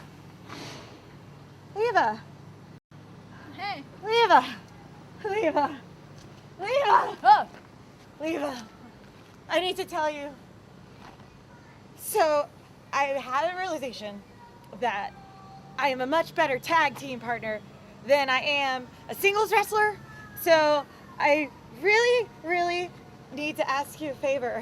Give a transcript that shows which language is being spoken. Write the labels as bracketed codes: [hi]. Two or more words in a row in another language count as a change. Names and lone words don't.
[en] Leva. Hey. Leva. Leva. Leva. Oh. Leva. I need to tell you. So, I had a realization that I am a much better tag team partner than I am a singles wrestler. So I really, really need to ask you a favor.